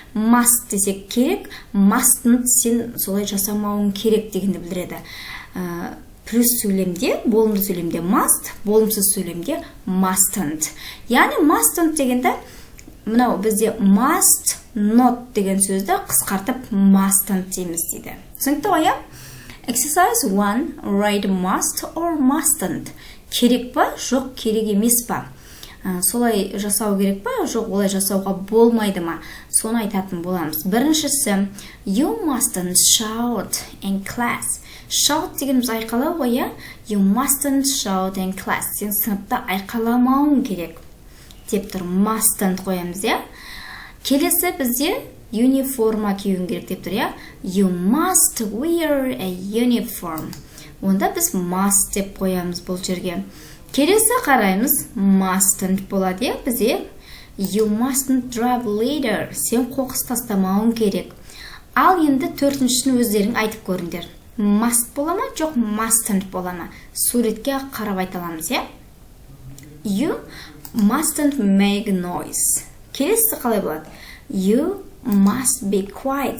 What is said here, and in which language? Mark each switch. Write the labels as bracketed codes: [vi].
[kk] Must десек керек, mustn't сен солай жасамауың керек дегенді білдіреді. Плюс сөйлемде, болымды сөйлемде must, болымсыз сөйлемде mustn't. Яғни mustn't дегенде мынау бізде [en] must not [kk] деген сөзді қысқартып mustn't дейміз дейді. Түсінікті ғой? [en] Exercise 1, write must or mustn't. [kk] Керек па, жоқ керек емес па? Солай жасау керек па, жоқ олай жасауға болмайды ма? Соны айтатын боламыз. Біріншісі, [en] you mustn't shout in class. [kk] Shout дегеніміз айқалау ғой, [en] you mustn't shout in class. [kk] Сен сыныпта айқаламауың керек деп тұр, mustn't қоямыз. Келесі бізде униформа киюің керек деп тұр. [en] You must wear a uniform. [kk] онда біз must деп қоямыз бұл жерге. Келесі қараймыз, mustn't болады, бізде [en] you mustn't drive later. [kk] Сен қоқыс тастамауың керек. Ал енді төртіншісін өздерің айтып көріңдер. Must бола ма, жоқ mustn't бола ма? Суретке қарап айта аламыз, [en] You mustn't make noise. [kk] Келесі қалай болады? [en] You must be quiet.